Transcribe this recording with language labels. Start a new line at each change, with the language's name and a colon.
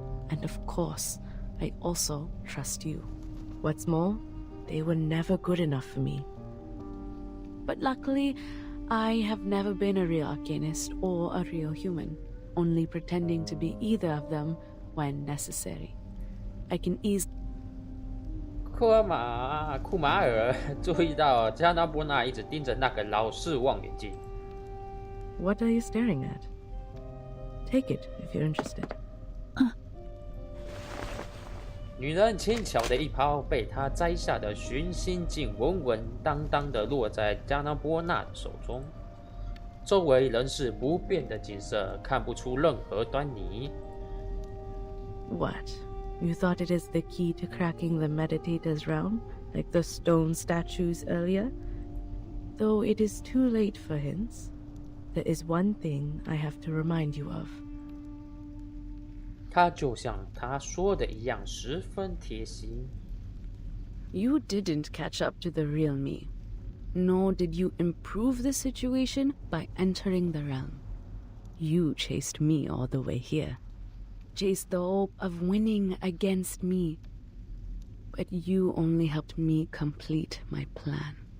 English: And of course, I also trust you. What's more, they were never good enough for me. But luckily, I have never been a real arcanist or a real human, only pretending to be either of them when necessary. I can easily...
Chinese: 库马尔注意到加纳波纳一直盯着那个老式望远镜。
English: What are you staring at? Take it if you're interested.
Chinese: 女人轻巧的一抛被她摘下的寻星镜稳稳当当地落在加纳波纳的手中，周围仍是不变的景色，看不出任何端倪。
English: What? You thought it is the key to cracking the meditator's realm, like the stone statues earlier? Though it is too late for hints, there is one thing I have to remind you of.
Chinese: 他就像他说的一样，十分贴心。
English: You didn't catch up to the real me, nor did you improve the situation by entering the realm. You chased me all the way here. Chased the hope of winning against me. But you only helped me complete my plan.